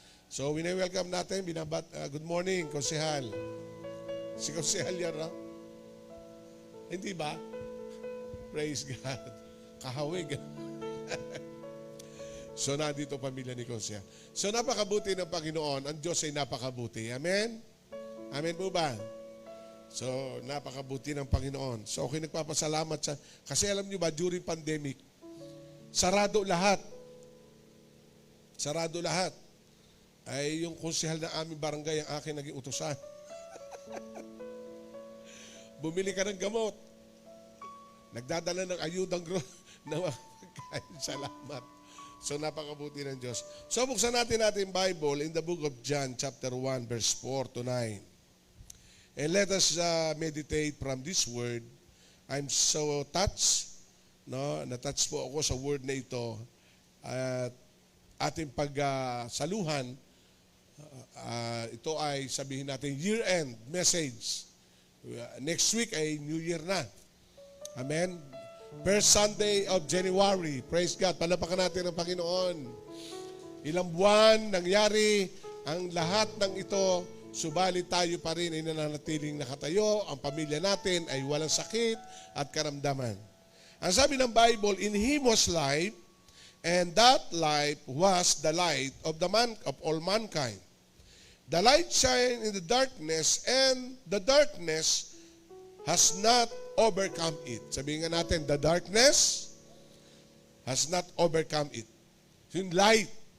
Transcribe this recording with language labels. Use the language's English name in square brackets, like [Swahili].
[Filipino] So wini-welcome natin, good morning, Konsehal. Si Konsehal yan, no? Hindi ba? Praise God. Kahawig. So, nandito pamilya ni Konsehal. So, napakabuti ng Panginoon. Ang Diyos ay napakabuti. Amen? Amen po ba? So, napakabuti ng Panginoon. So, okay, nagpapasalamat sa... Kasi alam niyo ba, during pandemic, sarado lahat. Sarado lahat. Ay, yung konsehal ng aming barangay, ang akin naging utusan. Bumili ka ng gamot. Nagdadala ng ayudang na magkain. Salamat. So, napakabuti ng Diyos. So, buksan natin [English] Bible in the book of John, chapter 1, verse 4 to 9. And let us meditate from this word. I'm so touched. No? [Filipino] Na-touch po ako sa word na ito. At ating pagsaluhan, ito ay sabihin natin year-end message. Next week ay New Year na. Amen? [English] First Sunday of January. Praise God. [Filipino] Palapakan natin ang Panginoon. Ilang buwan nangyari ang lahat ng ito, subalit tayo pa rin ay nananatiling nakatayo. Ang pamilya natin ay walang sakit at karamdaman. Ang sabi ng Bible, [English] in Him was life, and that life was the light of all mankind. The light shined in the darkness, and the darkness has not overcome it. [Filipino] Sabihin nga natin, [English] the darkness has not overcome it. [Filipino] Yung light.